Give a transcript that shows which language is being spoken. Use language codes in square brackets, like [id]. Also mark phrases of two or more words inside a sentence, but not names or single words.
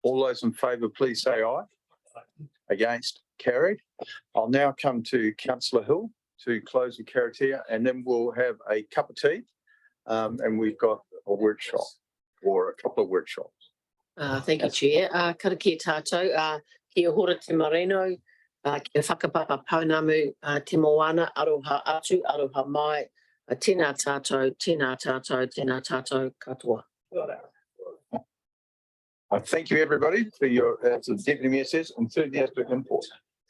[en] All those in favour, please say aye. Against, carried. I'll now come to councillor Hill to close the karakia, and then we'll have a cup of tea. And we've got a workshop or a couple of workshops. Thank you, Chair. [mi] Karakia tātou, kia hora te marino, kia whakapapa paunamu, te moana, aroha atu, aroha mai, tēnā tātou, tēnā tātou, tēnā tātou katoa. [en] Thank you, everybody, for your, as the Deputy Mayor says, enthusiastic input.